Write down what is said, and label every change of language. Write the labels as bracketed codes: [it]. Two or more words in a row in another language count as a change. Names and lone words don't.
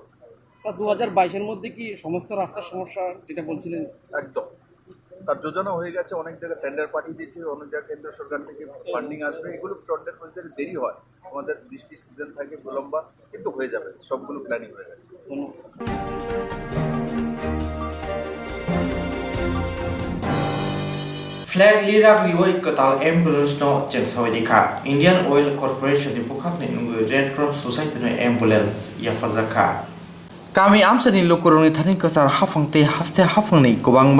[bn] স্যার 2022-এর মধ্যে কি সমস্ত রাস্তার সমস্যা যেটা বলছিলেন? একদম, তার যোজনা হয়ে গেছে, অনেক জায়গায় টেন্ডার পাঠিয়ে দিয়েছে, অনেক জায়গায় কেন্দ্র সরকার থেকে ফান্ডিং আসবে। এগুলো [en] tender process [bn] দেরি হয়, আমাদের বৃষ্টির সিজন থাকে বিলম্বা, কিন্তু হয়ে যাবে, সবগুলো প্ল্যানিং হয়ে গেছে। [trp] Flag lirak riwai ketal ambulance no jeng sawadika Indian Oil Corporation ni bukhak ni ungui Red Cross Society no ambulance ya farzaka kami amsani lukuruni thani kasar hafangte haste hafangni gobangma